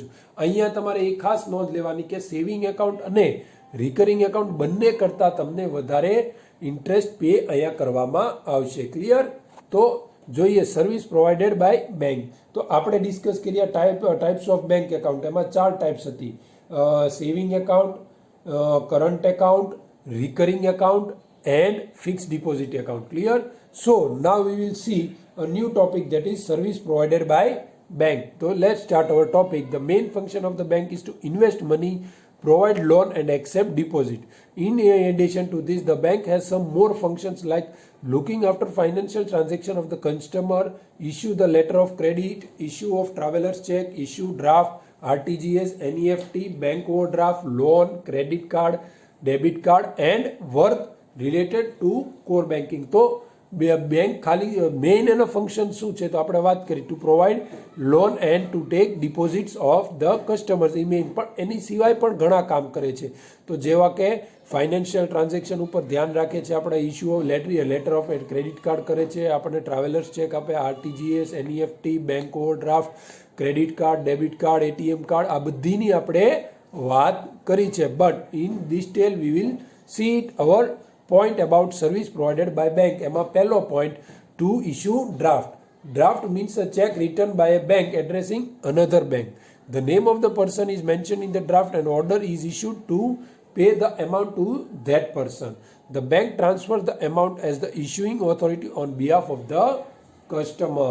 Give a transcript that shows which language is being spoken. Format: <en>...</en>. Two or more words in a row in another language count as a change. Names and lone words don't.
<gu>અહીંયા તમારે એ ખાસ નોંધ લેવાની કે</gu> <en>saving account</en> <gu>અને</gu> <en>recurring account</en> <gu>બંને કરતાં તમને વધારે</gu> <en>interest pay</en> <gu>અહીંયા કરવામાં આવશે.</gu> <en>ક્લિયર?</en> <gu>તો જોઈએ</gu> <en>service provided by bank.</en> <gu>તો આપણે</gu> <en>ડિસ્કસ કર્યા types of bank account. એમાં 4 ટાઈપ્સ હતી: saving account, current account, recurring account and fixed deposit account. Clear? So now we will see a new topic, that is service provided by bank. So let's start our topic. The main function of the bank is to invest money, provide loan and accept deposit. In addition to this, the bank has some more functions like looking after financial transaction of the customer, issue the letter of credit, issue of traveler's check, issue draft, RTGS, NEFT, bank overdraft, loan, credit card, debit card and work related to core banking.</en> <gu>તો બેંક ખાલી મેઇન એનો ફંક્શન શું છે? તો આપણે વાત કરી</gu> <en>to provide loan and to take deposits of the customers.</en> <gu>એ મેઇન, પણ એની સિવાય પણ ઘણા કામ કરે છે. તો જેવા કે</gu> <en>financial transaction</en> <gu>ઉપર ધ્યાન રાખે છે, આપણે</gu> <en>issue of letter of credit card</en> <gu>કરે છે, આપણને</gu> <en>traveler's check</en> <gu>આપે,</gu> <en>RTGS, NEFT, bank overdraft, credit card, debit card, ATM card,</en> <gu>આ બધીની આપણે વાત કરી છે.</gu> <en>But in detail we will see it our point about service provided by bank.</en> <gu>એમાં પહેલો</gu> <en>point, to issue draft. Draft means a check written by a bank addressing another bank. The name of the person is mentioned in the draft and order is issued to pay the amount to that person. The bank transfers the amount as the issuing authority on behalf of the customer.</en>